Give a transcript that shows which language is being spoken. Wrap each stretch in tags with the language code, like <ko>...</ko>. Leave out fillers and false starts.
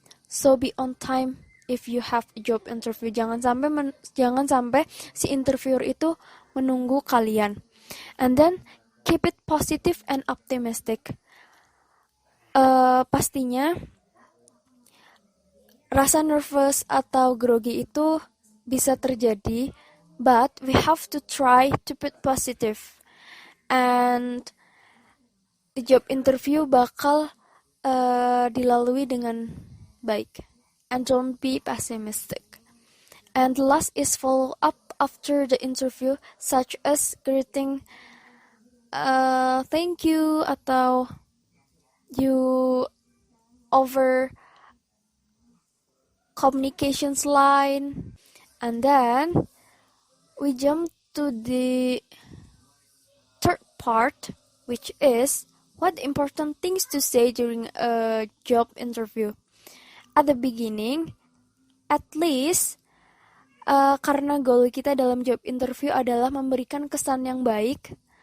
<en>So be on time if you have a job interview.</en> <id>Jangan sampai si interviewer itu menunggu kalian.</id> <en>And then keep it positive and optimistic.</en> <id>Pastinya rasa nervous atau grogi itu bisa terjadi,</id> <en>but we have to try to be positive. And the</en> <id>job interview bakal dilalui dengan baik.</id> <en>And don't be pessimistic. And the last is follow up after the interview, such as greeting, thank you, atau you over communications line. And then we jump to the third part, which is what important things to say during a job interview. At the beginning, at least,</en> <id>karena goal kita dalam job interview adalah memberikan kesan yang baik.</id>